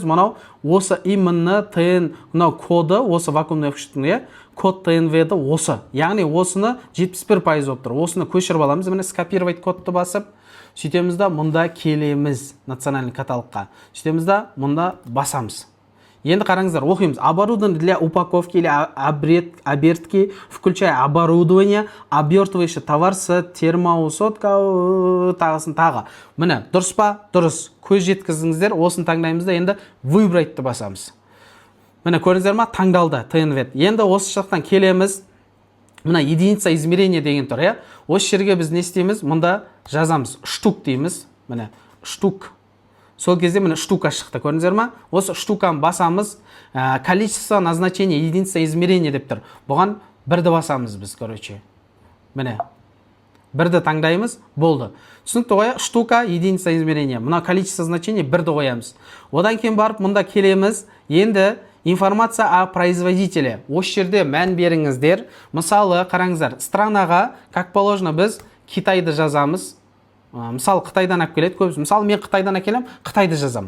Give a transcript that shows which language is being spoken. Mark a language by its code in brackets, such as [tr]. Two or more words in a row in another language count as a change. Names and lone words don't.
[kk] Мынау осы [ru] именно TN, [kk] мынау коды, осы вакуумный упаковщиктің код TNV-ді осы. Яғни осыны 71% болып тұр. Осыны көшіріп аламыз. Міне скопировать кодты басып, сөйтеміз да мұнда келеміз [ru] национальный каталогқа. [kk] Сөйтеміз да мұнда басамыз. Енді қараңыздар, оқимыз. [ru] Оборудование для упаковки или обертки, включая оборудование, обертывающий товар с термоусадка, тағысын тағы. [kk] Міне, дұрыс па? Дұрыс. Көз жеткіздіңіздер, осыны таңдаймыз да енді выбрайтты басамыз. Міне көрдіңіздер ма? Таңдалды TNVT. Енді осы жақтан келеміз. Мына [ru] единица измерения [kk] деген тұр, Осы жерге біз не істейміз? Мұнда жазамыз. Штук дейміз. Міне штук. Сол кезде міне штука шықты, көрдіңіздер ма? Осы штуканы басамыз. [ru] Количество назначения единица измерения [kk] деп тұр. Бұған бірді басамыз біз, короче. Міне. Бірді таңдаймыз, болды. Түсінікті ғой, штука, [ru] единица измерения. [kk] Мына [ru] количество значений [kk] бірді қоямыз. Одан кейін барып, мұнда келеміз. Енді [ru] информация о производителе. [kk] Осы жерде мән беріңіздер. Мысалы, қараңыздар, странаға, [ru] как положено, [kk] біз Китайды жазамыз. Мысалы, Қытайдан алып келеді көбісі. Мысалы, мен Қытайдан әкелем, Қытайды жазам.